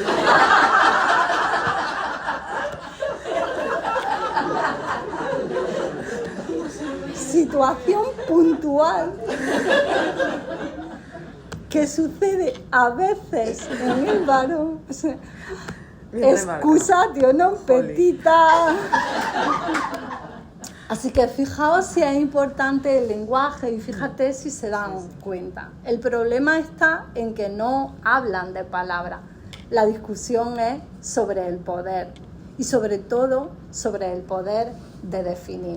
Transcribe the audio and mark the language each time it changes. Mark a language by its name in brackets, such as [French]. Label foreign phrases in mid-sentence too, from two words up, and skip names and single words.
[Spanish] Situación puntual que sucede a veces en el varón. O sea, [Latin] excusatio non petita. [Spanish] Así que fijaos si es importante el lenguaje y fíjate si se dan cuenta. El problema está en que no hablan de palabras. La discusión es sobre el poder y sobre todo sobre el poder de definir.